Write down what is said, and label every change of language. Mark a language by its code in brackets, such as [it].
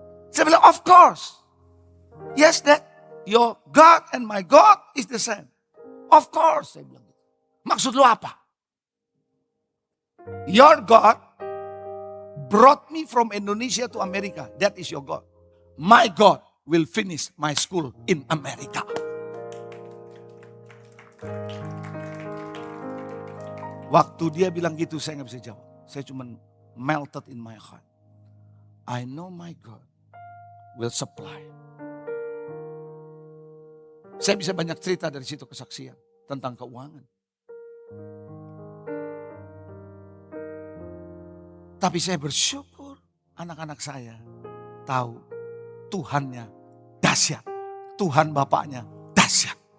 [id] Saya bilang, [en] of course. Yes, Dad. Your God and my God is the same. Of course, [id] saya bilang. Maksud lu apa? [en] Your God brought me from Indonesia to America. That is your God. My God will finish my school in America. [id] Waktu dia bilang gitu saya gak bisa jawab. Saya cuma [en] melted in my heart. I know my God will supply. [id] Saya bisa banyak cerita dari situ kesaksian tentang keuangan. Tapi saya bersyukur anak-anak saya tahu Tuhannya dahsyat. Tuhan Bapaknya dahsyat.